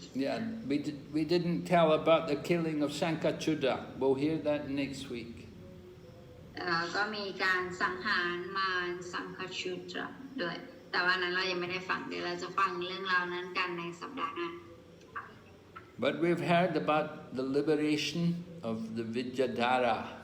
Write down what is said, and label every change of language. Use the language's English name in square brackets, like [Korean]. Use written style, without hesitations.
[English] Yeah, we didn't tell about the killing of Sankachuda. We'll hear that next week. [Thai] ก็มีการสังหารมารสังฆชุดด้วยแต่ว่านั้นเรายังไม่ได้ฟังเดี๋ยวเราจะฟังเรื่องราวนั้นกันในสัปดาห์หน้า [English] But we've heard about the liberation of the Vidyadhara.